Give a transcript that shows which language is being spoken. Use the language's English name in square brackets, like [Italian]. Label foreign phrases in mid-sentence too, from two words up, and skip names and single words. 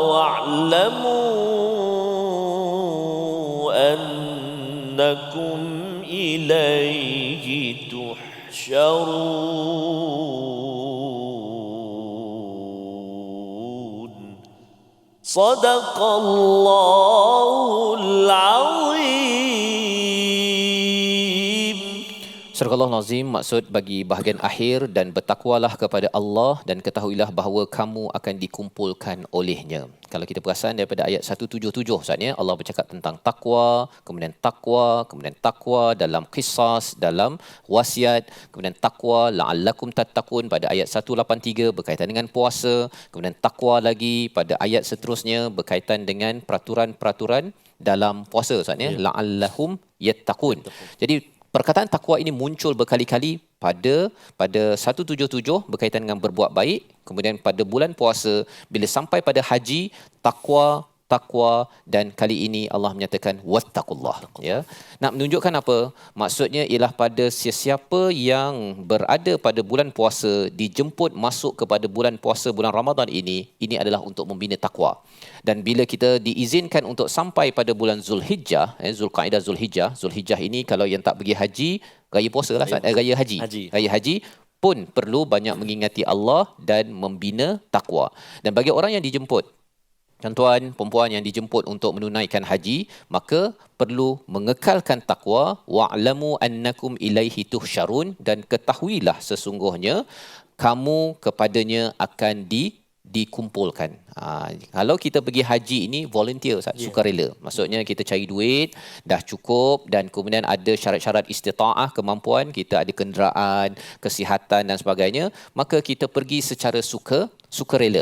[Arabic] واعلموا أنكم إليه تحشرون صدق الله العظيم. [Malay] Surah Al-Nazim maksud bagi bahagian akhir, dan bertakwalah kepada Allah dan ketahuilah bahawa kamu akan dikumpulkan olehnya. Kalau kita perasan daripada ayat 177 Ustaznya, Allah bercakap tentang takwa, kemudian takwa dalam qisas, dalam wasiat, kemudian takwa [Arabic] لعلكم تتقون [Malay] pada ayat 183 berkaitan dengan puasa, kemudian takwa lagi pada ayat seterusnya berkaitan dengan peraturan-peraturan dalam puasa Ustaznya, [Arabic] لعلهم يتقون. [Malay] Jadi perkataan takwa ini muncul berkali-kali pada 177 berkaitan dengan berbuat baik, kemudian pada bulan puasa, bila sampai pada haji, takwa, dan kali ini Allah menyatakan wattaqullah, ya. Nak menunjukkan apa? Maksudnya ialah pada sesiapa yang berada pada bulan puasa, dijemput masuk kepada bulan puasa bulan Ramadan ini adalah untuk membina takwa. Dan bila kita diizinkan untuk sampai pada bulan Zulhijjah, Zulqaidah Zulhijjah ini kalau yang tak pergi haji, raya puasa lah, raya haji pun perlu banyak mengingati Allah dan membina takwa. Dan bagi orang yang dijemput, tuan-tuan, perempuan yang dijemput untuk menunaikan haji, maka perlu mengekalkan takwa, [Arabic] واعلموا أنكم إليه تحشرون, [Malay] dan ketahuilah sesungguhnya kamu kepadanya akan dikumpulkan. Kalau kita pergi haji ini volunteer, sukarela. Maksudnya kita cari duit, dah cukup, dan kemudian ada syarat-syarat istita'ah, kemampuan, kita ada kenderaan, kesihatan dan sebagainya, maka kita pergi secara sukarela.